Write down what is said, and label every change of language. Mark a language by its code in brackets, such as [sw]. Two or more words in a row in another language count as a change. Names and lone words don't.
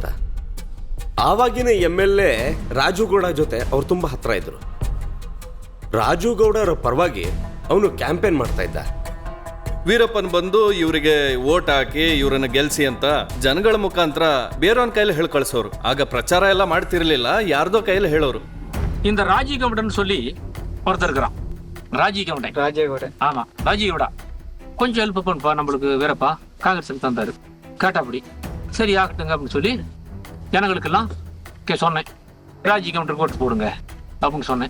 [kn] ಆವಾಗಿನ MLA ರಾಜುಗೌಡ ಜೊತೆ ಅವ್ರು ತುಂಬ ಹತ್ರ ಇದ್ರು. ರಾಜುಗೌಡರ ಪರವಾಗಿ ಅವನು ಕ್ಯಾಂಪೇನ್ ಮಾಡ್ತಾ ಇದ್ದ. ವೀರಪ್ಪನ್ ಬಂದು ಇವರಿಗೆ ಓಟ್ ಹಾಕಿ ಇವರನ್ನ ಗೆಲ್ಸಿ ಅಂತ ಜನಗಳ ಮುಖಾಂತರ ಬೇರೆಯವನ ಕೈಲಿ ಹೇಳಿ ಕಳಿಸೋರು. ಆಗ ಪ್ರಚಾರ ಎಲ್ಲ ಮಾಡ್ತಿರ್ಲಿಲ್ಲ, ಯಾರ್ದೋ ಕೈಲಿ ಹೇಳೋರು. [ta] இந்த ராஜீகவுடன் சொல்லி ஒருத்தர் இருக்கிறான், ராஜீகவுடன். ஆமா ராஜீகவுடா கொஞ்சம் ஹெல்ப் பண்ணுப்பா நம்மளுக்கு வீரப்பா, காங்கிரஸுக்கு தந்தாரு. கேட்டாப்படி சரி ஆகட்டுங்க அப்படின்னு சொல்லி ஜனங்களுக்கெல்லாம் சொன்னேன், ராஜி கவுண்டர் போட்டு போடுங்க அப்படின்னு சொன்னேன்.